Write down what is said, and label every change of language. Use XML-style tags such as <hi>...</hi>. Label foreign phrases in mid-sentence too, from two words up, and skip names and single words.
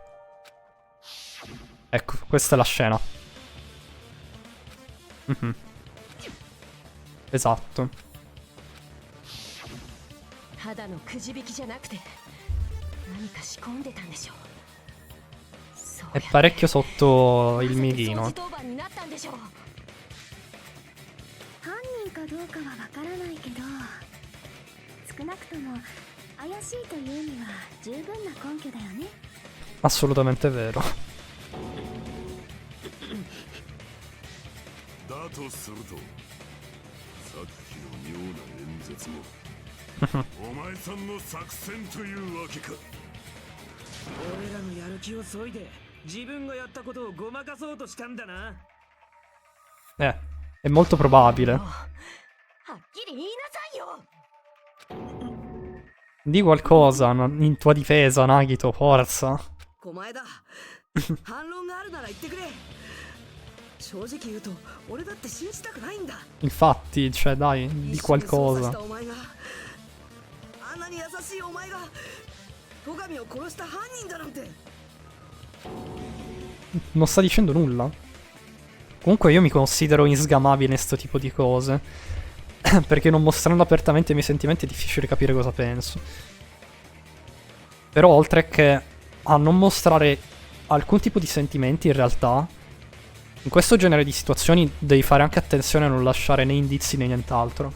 <it>Ecco, questa è la scena. Esatto. È parecchio sotto il mirino.</it> <ja>犯人かどうかはわからないけど、少なくとも怪しいというには十分な根拠だよね。</ja> <it>Assolutamente vero.</it> <ja>だとするとさっきの妙な演説もお前さんの作戦というわけか。俺らのやる気を削いで自分がやったことをごまかそうとしたんだな。</ja> <it>È molto probabile.</it> <ja>はっきり言いなさいよ。</ja> <it>Di qualcosa in tua difesa, Nagito, forza.</it> <ja>お前だ反論があるなら言ってくれ。正直言うと俺だって信じたくないんだ。</ja> <it>Infatti, cioè, dai, di</it> <ja>一緒に捜査し</ja> <it>qualcosa.</it> <ja>たお前があんなに優しいお前が戸上を殺した犯人だなんて。</ja> <it>Non sta dicendo nulla. Comunque io mi considero insgamabile in sto tipo di cose. Perché non mostrando apertamente i miei sentimenti è difficile capire cosa penso. Però oltre che a non mostrare alcun tipo di sentimenti, in realtà in questo genere di situazioni devi fare anche attenzione a non lasciare né indizi né nient'altro.</it>